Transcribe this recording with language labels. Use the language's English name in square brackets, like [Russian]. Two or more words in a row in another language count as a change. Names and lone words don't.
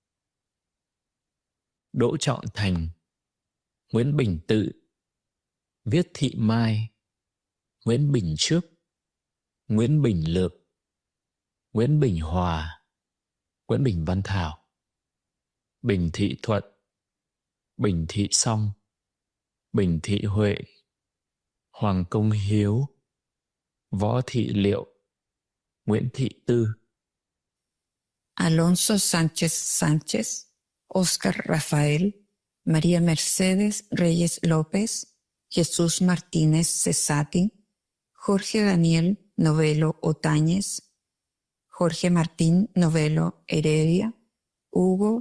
[Vietnamese] Đỗ Trọng Thành, Nguyễn Bình Tự, Viết Thị Mai, Nguyễn Bình Trước, Nguyễn Bình Lược, Nguyễn Bình Hòa, Nguyễn Bình Văn Thảo, Bình Thị Thuận, Bình Thị Song, Bình Thị Huệ, Hoàng Công Hiếu, Võ Thị Liệu, Nguyễn Thị Tư, [Spanish] Alonso Sánchez Sánchez, Óscar Rafael, María Mercedes Reyes López, Jesús Martínez Cesati, Jorge Daniel Novelo Otañez, Jorge Martín Novelo Heredia, Hugo